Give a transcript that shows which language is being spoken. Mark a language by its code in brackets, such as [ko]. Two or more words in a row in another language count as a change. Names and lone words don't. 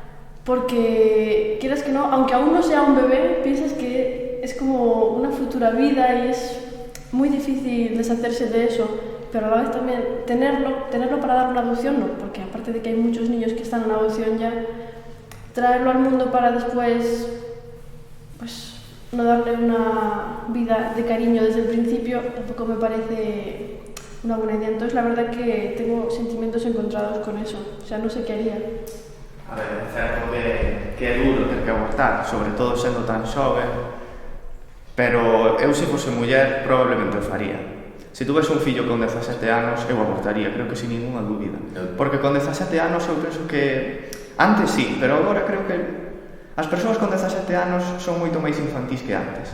[es] porque quieras que no, aunque aún no sea un bebé, piensas que es como una futura vida y es muy difícil deshacerse de eso, pero a la vez también tenerlo para dar una adopción no, porque aparte de que hay muchos niños que están en adopción ya, traerlo al mundo para después pues no darle una vida de cariño desde el principio tampoco me parece una buena idea. Entonces la verdad que tengo sentimientos encontrados con eso, o sea, no sé qué haría. [gl] A ver, é certo que é duro ter que abortar, sobre todo sendo tan xoven, pero eu se fose muller probablemente o faría. Se tuves un fillo con 17 anos, eu abortaría, creo que [es] sin ninguna [gl] dúbida. Porque con 17 anos eu penso que... Antes sí, pero agora creo que as persoas con 17 anos son moito máis infantís que antes.